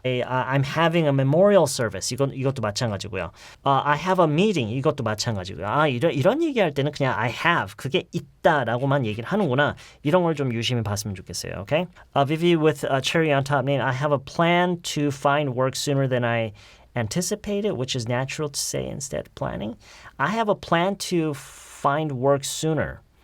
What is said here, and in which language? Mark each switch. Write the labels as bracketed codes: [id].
[en] I'm having a memorial service. [ko] 이것도 마찬가지고요. [en] I have a meeting. [ko] 이것도 마찬가지고요. 이런 얘기할 때는 그냥 I have. 그게 있다라고만 얘기를 하는구나. 이런 걸 좀 유심히 봤으면 좋겠어요. [en] Okay? Vivi with a cherry on top name. I have a plan to find work sooner than I anticipated, which is natural to say instead planning. I have a plan to find work sooner.